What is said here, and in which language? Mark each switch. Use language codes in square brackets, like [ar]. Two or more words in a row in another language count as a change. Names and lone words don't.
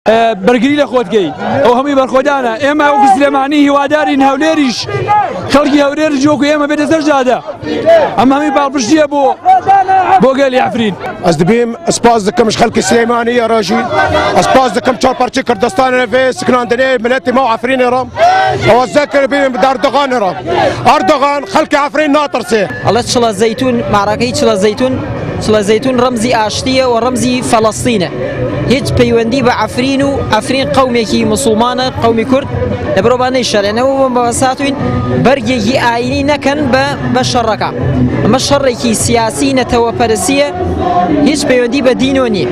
[ckb] بەرگری لە خۆتگەی ئەو هەمووی بەرخۆدانە ئێمە ئەو سلێمانی هیوادارین هەولێریش خەڵکی هەولێر جۆکو ئێمە بێتە سەر جادە ئەم هەمووی باڵپشتیە بۆ گەلی عەفرین. [ku] Ez dibêm spas dikim ji xelkê Silêmaniyê re jî ez spas dikim çarparçê Kurdistanê vê sikinandinê miletê me Efrînê re ew ez zekir bînim bi Erdoganê re Erdogan xelkê Efrîn natirse. [ckb] الله چڵە زەیتون ماڕەکەی چڵە زەیتون ڕەمزی ئاشتیە و ڕەمزی فەڵەستینە هیچ پەیوەندی بە عەفرین و ئەفرین قەومێکی موسڵمانە قەومی کورد لە بەرەوبانەی شەڕێنەوە بەساتوین بەرگێکی ئاینی نەکەن بە شەڕەکە ئەمە شەڕێکی سیاسی نەتەوەپەرستیە هیچ پەیوەندی بە دینۆ نییە.